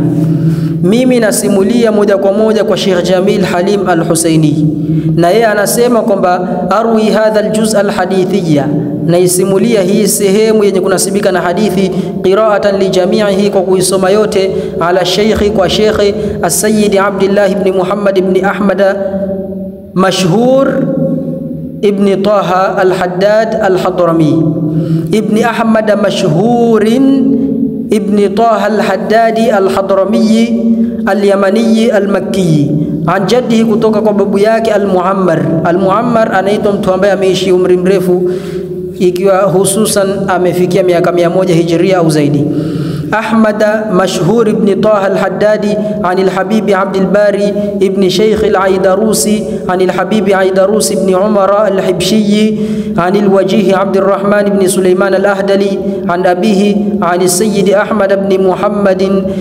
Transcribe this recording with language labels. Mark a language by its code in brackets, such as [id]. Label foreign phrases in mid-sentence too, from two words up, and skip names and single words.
[sw] Mimi nasimulia moja kwa moja kwa Sheikh Jamil Halim Al-Husaini, na yeye anasema kwamba arwi [ar] هذا الجزء الحديثية, [sw] na isimulia hii sehemu yenye kunasibika na hadithi, [ar] قراءة لجميعه, [sw] kwa kuisoma yote, [ar] على شيخي, [sw] kwa Sheikh As-Sayyid Abdullah ibn Muhammad ibn Ahmad mashhur ibn Taha al-Haddad al-Hadrami, ibn Ahmad mashhurin ibn Taha al-Haddadi al-Hadrami al-Yamani al-Makki, [ar] عن جده, [sw] kutoka kwa babu yake al-Muammar. Al-Muammar anaitwa mtu ambaye ameishi umri mrefu, ikiwa hususan amefikia miaka 100 Hijria au zaidi. [ar] أحمد مشهور ابن طه الحدادي عن الحبيب عبد الباري ابن شيخ العيدروسي عن الحبيب عيدروس ابن عمر الحبشي عن الوجيه عبد الرحمن بن سليمان الأهدلي عن أبيه عن السيد أحمد بن محمد